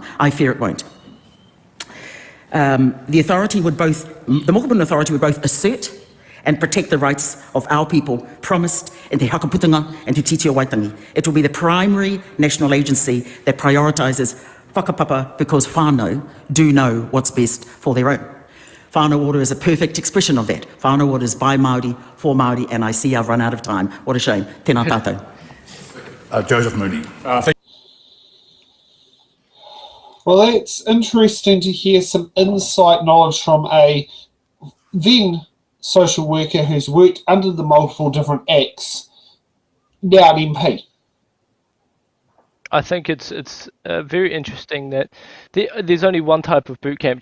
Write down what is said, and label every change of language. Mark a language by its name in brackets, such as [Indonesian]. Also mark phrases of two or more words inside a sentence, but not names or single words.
[English] I fear it won't. The mokopuna authority would both assert and protect the rights of our people promised in Te Hakaputunga and Te Titio Waitangi. It will be the primary national agency that prioritises whakapapa because whānau do know what's best for their own. Whānau order is a perfect expression of that. Whānau order is by Māori, for Māori, and I see I've run out of time. What a shame. [Māori] Tēnā tātou. [English] Joseph Mooney. Well, it's interesting to hear some insight knowledge from a then social worker who's worked under the multiple different acts, now an MP. I think it's very interesting that there's only one type of boot camp.